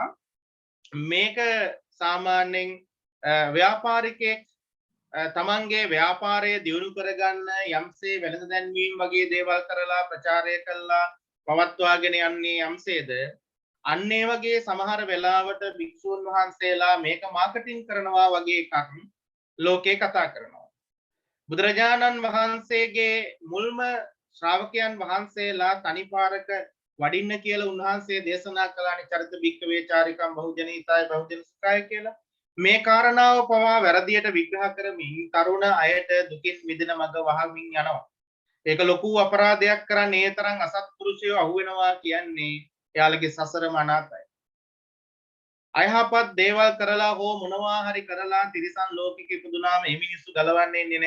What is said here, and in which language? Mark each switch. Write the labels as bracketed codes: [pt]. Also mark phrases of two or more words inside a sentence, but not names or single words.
[si] මේක සාමාන්‍යයෙන් ව්‍යාපාරිකයෙක් තමන්ගේ ව්‍යාපාරය දියුණු කරගන්න යම්සේ වෙළඳ දැන්වීම වගේ දේවල් කරලා ප්‍රචාරය කළා පවත්වාගෙන යන්නේ යම්සේද අන්න ඒ වගේ සමහර වෙලාවට භික්ෂුන් වහන්සේලා මේක මාකටිං කරනවා වගේ එකක් ලෝකේ කතා කරනවා. බුදුරජාණන් වහන්සේගේ මුල්ම ශ්‍රාවකයන් වහන්සේලා තනිපාරක වඩින්න කියලා උන්වහන්සේ දේශනා කළානේ [pi] චරිත භික්ඛවේ චාරිකම් බහුජනීතාය බහුජන සුඛාය [si] කියලා. මේ කාරණාව පවා වැරදියට විග්‍රහ කරමින් තරුණ අයට දුකින් මිදෙන මඟ වහමින් යනවා. ඒක ලොකු අපරාධයක් කරන්නේ ඒ තරම් අසත්පුරුෂයෝ අහුවෙනවා කියන්නේ එයාලගේ සසරම අනාතයි. අයහපත් දේවල් කරලා හෝ මොනවා හරි කරලා තිරිසන් ලෝකෙක ඉපදුනාම මේ මිනිස්සු ගලවන්නේ නැහැ.